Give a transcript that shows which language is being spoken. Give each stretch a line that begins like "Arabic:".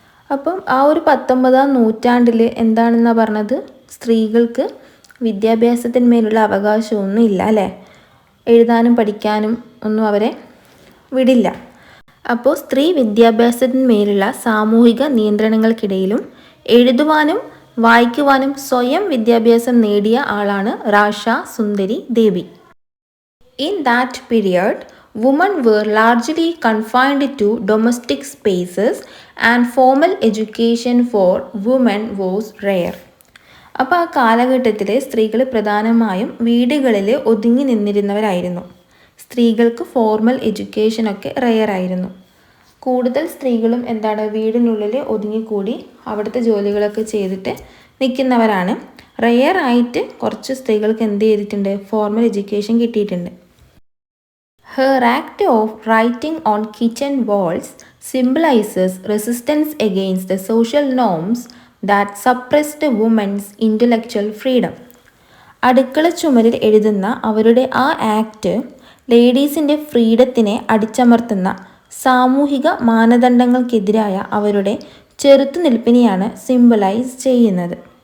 Malayalam: അപ്പം ആ ഒരു 19ാം നൂറ്റാണ്ടിൽ എന്താണെന്നാണ് പറഞ്ഞത്, സ്ത്രീകൾക്ക് വിദ്യാഭ്യാസത്തിന്മേലുള്ള അവകാശമൊന്നും ഇല്ല അല്ലേ, എഴുതാനും പഠിക്കാനും ഒന്നും അവരെ വിടില്ല. അപ്പോൾ സ്ത്രീ വിദ്യാഭ്യാസത്തിന്മേലുള്ള സാമൂഹിക നിയന്ത്രണങ്ങൾക്കിടയിലും എഴുതുവാനും വായിക്കുവാനും സ്വയം വിദ്യാഭ്യാസം നേടിയ ആളാണ് റാഷ സുന്ദരി ദേബി.
English: In that period women were largely confined to domestic spaces and formal education for women was rare.
Malayalam: അപ്പോൾ ആ കാലഘട്ടത്തിൽ സ്ത്രീകൾ പ്രധാനമായും വീടുകളിൽ ഒതുങ്ങി നിന്നിരുന്നവരായിരുന്നു. സ്ത്രീകൾക്ക് ഫോർമൽ എഡ്യൂക്കേഷനൊക്കെ റെയർ ആയിരുന്നു. കൂടുതൽ സ്ത്രീകളും വീടിനുള്ളിൽ ഒതുങ്ങിക്കൂടി അവിടുത്തെ ജോലികളൊക്കെ ചെയ്തിട്ട് നിൽക്കുന്നവരാണ്. റെയർ ആയിട്ട് കുറച്ച് സ്ത്രീകൾക്ക് എന്ത് ചെയ്തിട്ടുണ്ട്, ഫോർമൽ എഡ്യൂക്കേഷൻ കിട്ടിയിട്ടുണ്ട്.
English: Her act of writing on kitchen walls symbolizes resistance against the social norms that suppressed women's intellectual freedom.
Malayalam: അടുക്കള ചുമരിൽ എഴുതുന്ന അവരുടെ ആ ആക്ട് ലേഡീസിൻ്റെ ഫ്രീഡത്തിനെ അടിച്ചമർത്തുന്ന സാമൂഹിക മാനദണ്ഡങ്ങൾക്കെതിരായ അവരുടെ ചെറുത്തുനിൽപ്പിനെയാണ് സിംബലൈസ് ചെയ്യുന്നത്.